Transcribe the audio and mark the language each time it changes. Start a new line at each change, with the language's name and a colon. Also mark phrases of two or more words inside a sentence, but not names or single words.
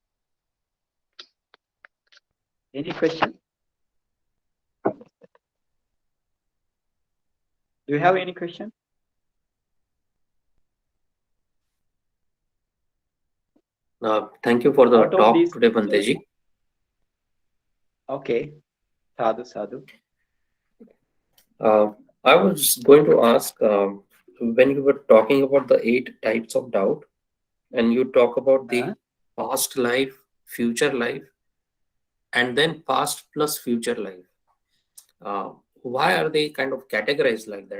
English: Any question? Do you have any question? Thank you for the Out of talk these- today, Bhanteji. Okay.
Pali: Sadhu, sadhu.
English: I was going to ask, when you were talking about the 8 types of doubt, and you talk about the past life, future life, and then past plus future life. Why are they kind of categorized like that?